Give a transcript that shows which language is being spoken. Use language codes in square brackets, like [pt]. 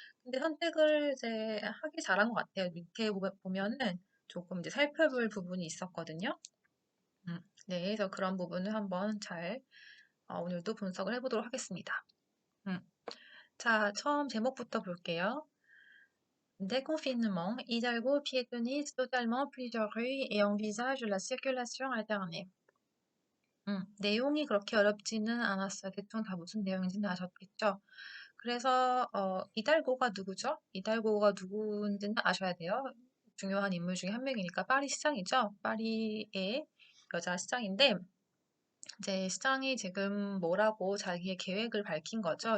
[ko] 근데 선택을 이제 하기 잘한 것 같아요. 밑에 보면은 조금 이제 살펴볼 부분이 있었거든요. 네, 그래서 그런 부분을 한번 잘 오늘도 분석을 해보도록 하겠습니다. 음, 자, 처음 제목부터 볼게요. [fr] Déconfinement, Hidalgo piétonise totalement plusieurs rues et envisage la circulation alternée. [ko] 내용이 그렇게 어렵지는 않았어요. 대충 다 무슨 내용인지는 아셨겠죠? 그래서 이달고가 누구죠? 이달고가 누구인지는 아셔야 돼요. 중요한 인물 중에 한 명이니까 파리 시장이죠. 파리의 여자 시장인데 이제 시장이 지금 뭐라고 자기의 계획을 밝힌 거죠.